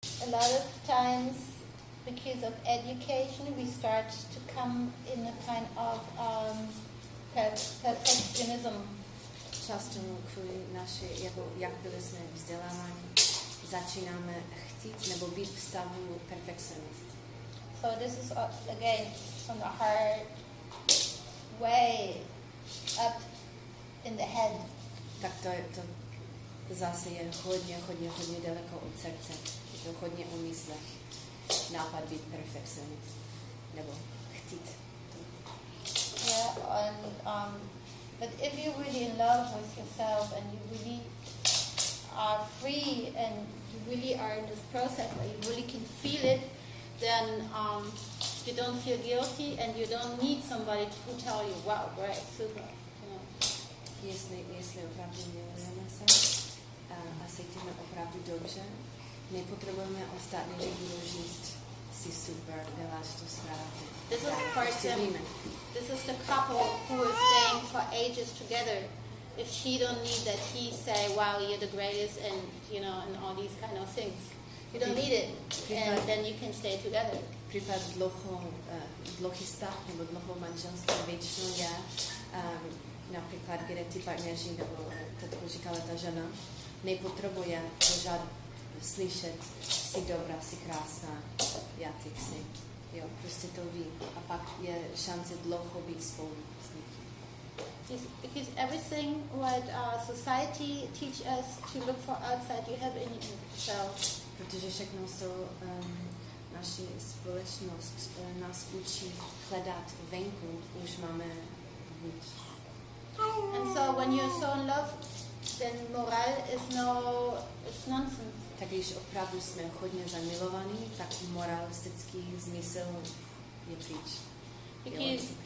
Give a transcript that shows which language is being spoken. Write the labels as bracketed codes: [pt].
[en] a lot of times, because of education, we start to come in a kind of perfectionism. [cs] Často kvůli naši, jak byli jsme vzděláváni, začínáme chtít nebo být v stavu perfekcionist. [en] So this is again from the heart way up in the head. [cs] Tak to zase je hodně daleko od srdce. Je to hodně o myslech. Nápad být perfekcionist. Nebo chtít. [en] Yeah, and but if you're really in love with yourself and you really are free and you really are in this process where you really can feel it, then you don't feel guilty and you don't need somebody to tell you, wow, great, super, you know. [cs] Jestli opravdu milujeme se a cítíme opravdu dobře, nepotřebujeme ostatní, že budou říct, jsi super, děláš to správně. [en] This is, for example, this is the couple who is staying for ages together. If she don't need that he say, wow, you're the greatest, and you know, and all these kind of things. You don't need it, and then you can stay together. [cs] Případ dlouhý vztah nebo dlouhou manželství většinou je například, kde ty partneři, nebo to říkala ta žena, nepotřebuje pořád slyšet, jsi dobrá, jsi krásná, já ty jsi. Jo, prostě to ví. A pak je šance dlouho být spolu s někým. [en] Because everything what society teach us to look for outside, you have in yourself. [cs] Protože všechno jsou naši společnost nás učí hledat venku, už máme vnitř. [en] And so when you're so in love, then moral is it's nonsense. [cs] Tak když opravdu jsme hodně zamilovaní, tak moralistický smysl je pryč.